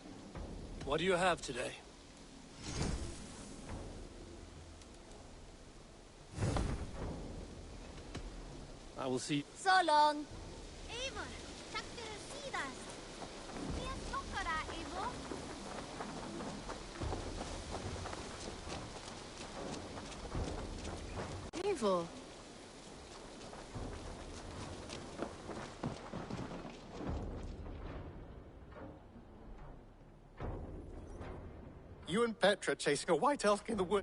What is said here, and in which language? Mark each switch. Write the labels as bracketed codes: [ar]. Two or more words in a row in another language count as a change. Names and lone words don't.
[en] What do you have today? I will see. So long. Eivor, [is] takk fyrir síðast. Hver klokkara, [en] Eivor? Eivor. You and Petra chasing a white elk in the wood.